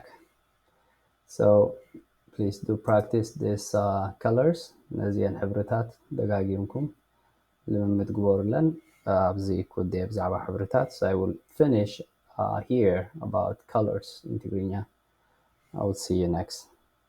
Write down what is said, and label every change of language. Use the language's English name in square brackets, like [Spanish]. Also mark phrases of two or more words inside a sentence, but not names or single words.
[English] So please do practice these colors. [Tigrinya] ነዚአን ሕብርታት ደጋጊምኩም ልምምድ ግበሩለን ኣብዚ ኩዴ ብዛዕባ ሕብርታት. [English] So I will finish here about colors in Tigrigna. I will see you next.